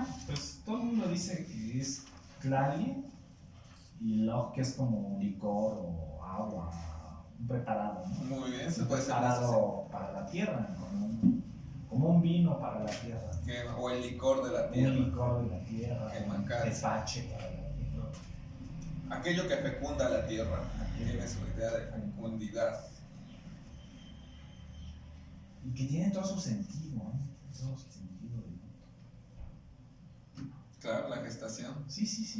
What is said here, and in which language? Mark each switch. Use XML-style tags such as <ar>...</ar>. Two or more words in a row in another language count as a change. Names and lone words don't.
<es>Pues todo el mundo dice que es Tlali y Loc, que es como un licor o agua, un preparado, ¿no? muy bien, se Un puede ser más así. preparado para la tierra, como un vino para la tierra. O el licor de la Un tierra. licor de la tierra, Que un mancar. tepache para la tierra. Aquello que fecunda la tierra. Tiene su idea de fecundidad. Y que tiene todo su sentido, ¿no? Todo su sentido del mundo. Claro, la gestación. Sí, sí, sí.</es>